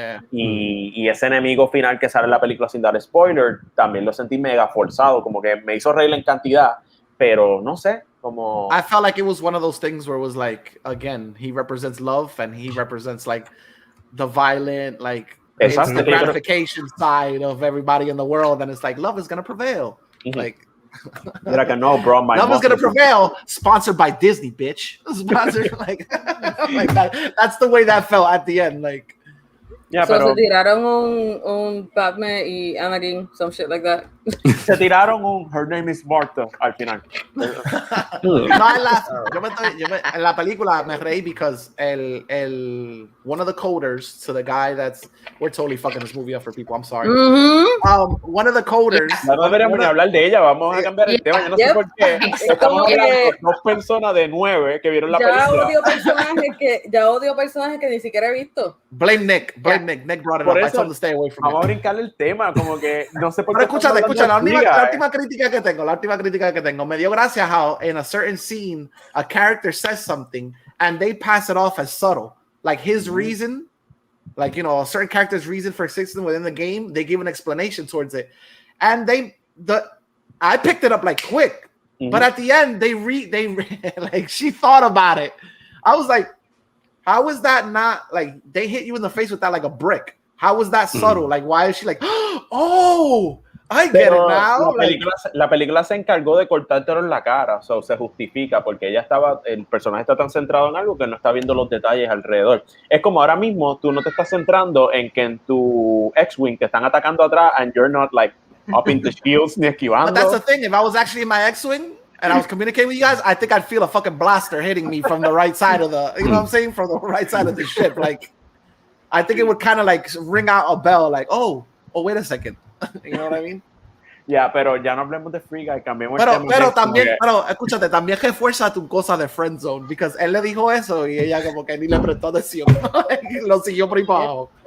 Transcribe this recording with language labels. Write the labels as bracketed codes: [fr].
[es] Y ese enemigo final que sale en la película sin dar spoiler, también lo sentí mega forzado, como que me hizo reír en cantidad, pero no sé, como. [en] I felt like it was one of those things where it was like, again, he represents love and he represents like the violent, like it's the gratification side of everybody in the world, and it's like love is gonna prevail. Like like no, bro, my love is gonna prevail. Sponsored by Disney, bitch. Sponsored like that. That's the way that felt at the end. Like so [es] se tiraron un Batman y Anakin, [en] some shit like that. [es] Se tiraron un Her Name is Martha al final. En la película me reí [en] because one of the coders to the guy that's we're totally fucking this movie up for people. I'm sorry. One of the coders. [es] No deberíamos ni hablar de ella. Vamos a cambiar el tema. Yo no sé por qué. Estamos hablando de 2 personas de 9 que vieron la película. Ya odio personajes que ni siquiera he visto. [en] Blame Nick brought it up. I told him to stay away from it. [es] Vamos a brincarle el tema, como que no sé por qué. Pero escucha, la última crítica que tengo, me dio gracia [en] how in a certain scene a character says something and they pass it off as subtle, like his reason, like, you know, a certain character's reason for existing within the game, they give an explanation towards it, and I picked it up like quick. But at the end, they like she thought about it. I was like, how is that not like they hit you in the face with that like a brick? How was that subtle? Like, why is she like, oh, I get it now? [es] La película se encargó de cortártelo en la cara, so se justifica porque el personaje está tan centrado en algo que no está viendo los detalles alrededor. Es como ahora mismo tú no te estás centrando en que en tu X-Wing te están atacando atrás [en] and you're not like up in the shields [es] ni esquivando. [en] But that's the thing. If I was actually in my X-Wing and I was communicating with you guys, I think I'd feel a fucking blaster hitting me from the right side of the, you know what I'm saying? From the right side of the ship. Like, I think it would kind of like ring out a bell like, oh, wait a second. You know what I mean? [es] Ya, pero ya no hablemos de Free Guy, cambiemos pero, el tema. Pero también, pero escúchate, también refuerza tu cosa de [en] friend zone, because [es] él le dijo eso y ella como que ni le prestó atención. Lo siguió por ahí para abajo.